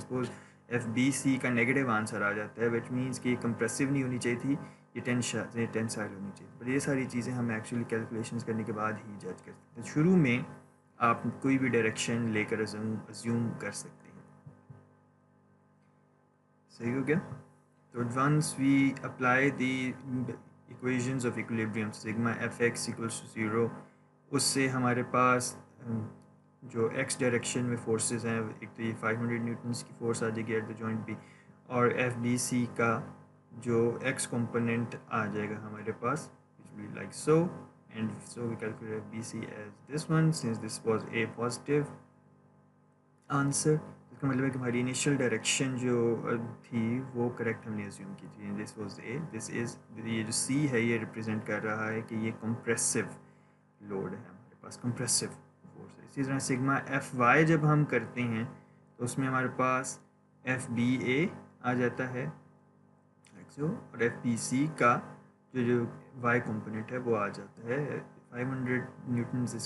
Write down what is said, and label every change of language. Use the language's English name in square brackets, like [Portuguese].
[Hindi] और अगर suppose F B C का नेगेटिव आंसर आ जाता है [English] which means [Hindi] कि कंप्रेसिव नहीं होनी चाहिए थी, ये टेंसाइल होनी चाहिए. बट ये सारी चीज़ें हम एक्चुअली कैलकुलेशन करने के बाद ही जज कर सकते हैं. शुरू में आप कोई भी डायरेक्शन लेकर अज्यूम कर सकते हैं. सही हो गया. [English] So once we apply the equations of equilibrium, sigma fx equals to 0, [Hindi] उससे हमारे पास जो x डायरेक्शन में फोर्सेस हैं, एक तो ये 500 न्यूटन्स की फोर्स आ जाएगी [English] at the joint B, [Hindi] और एफ बी सी का जो x कंपोनेंट आ जाएगा हमारे पास [English] which will be like so, and so we calculate bc as this one since this was a positive answer. [Hindi] इसका मतलब है कि हमारी इनिशियल डायरेक्शन जो थी वो करेक्ट हमने अज्यूम की थी. [English] this was a, this is, [Hindi] ये जो सी है ये रिप्रेजेंट कर रहा है कि ये कंप्रेसिव लोड है हमारे पास, कंप्रेसिव फोर्स है. इसी तरह सिग्मा एफ वाई जब हम करते हैं तो उसमें हमारे पास एफ बी ए आ जाता है और एफ बी सी का जो वाई कंपोनेंट है वो आ जाता है 500 न्यूटन्स.